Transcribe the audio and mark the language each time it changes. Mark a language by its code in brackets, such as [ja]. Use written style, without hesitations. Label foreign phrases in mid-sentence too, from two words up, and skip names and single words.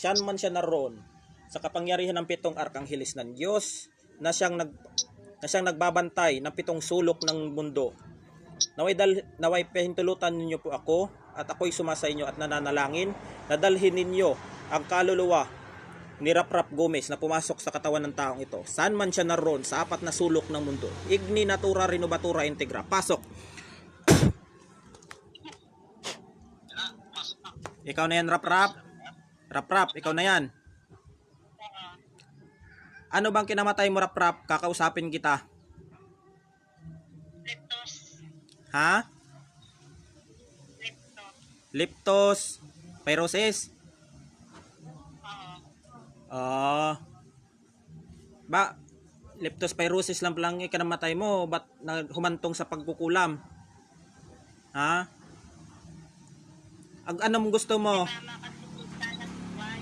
[tl] Siyan man siya naroon sa kapangyarihan ng 7 arkangheles ng Diyos na siyang nagbabantay ng 7 sulok ng mundo. Naway pahintulutan ninyo po ako at ako'y sumasa inyo at nananalangin na dalhin ninyo ang kaluluwa ni Rap-Rap Gomez na pumasok sa katawan ng taong ito. Saan man siya naroon sa 4 na sulok ng mundo. [la] Igni natura renovatura integra. [tl] Pasok. Pasok na. Ikaw na yan, Rap-Rap. Rap-Rap, ikaw na yan. Ano bang kinamatay mo, Rap-Rap? Kakausapin kita. Leptos. Ha? Leptos. Pyrosis. Oo. Leptospirosis lang palang ikinamatay mo, ba't humantong sa pagkukulam? Ha? Anong gusto mo? Mama kasi punta ng buwan.